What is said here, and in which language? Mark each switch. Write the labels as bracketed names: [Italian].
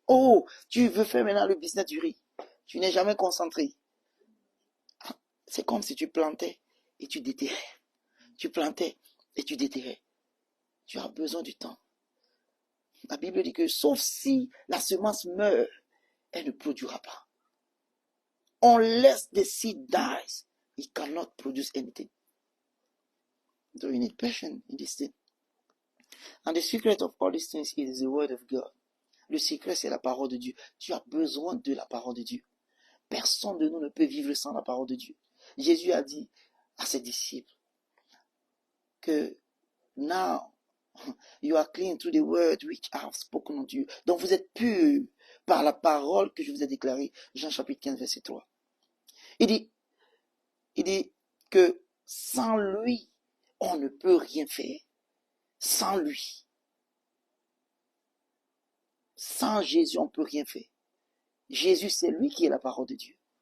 [French] Oh, tu veux faire maintenant le business du riz. Tu n'es jamais concentré. C'est comme si tu plantais et tu déterrais. Tu plantais et tu déterrais. Tu as besoin du temps. La Bible dit que sauf si la semence meurt, elle ne produira pas. [English] Unless the seed dies, it cannot produce anything. So you need patience in this thing. And the secret of all these things is the word of God. [French] Le secret, c'est la parole de Dieu. Tu as besoin de la parole de Dieu. Personne de nous ne peut vivre sans la parole de Dieu. Jésus a dit à ses disciples que [English] now you are clean through the word which I have spoken unto you. [French] Donc vous êtes purs par la parole que je vous ai déclarée. Jean chapitre 15, verset 3. Il dit que sans lui, on ne peut rien faire. Sans lui. Sans Jésus, on ne peut rien faire. Jésus, c'est lui qui est la parole de Dieu.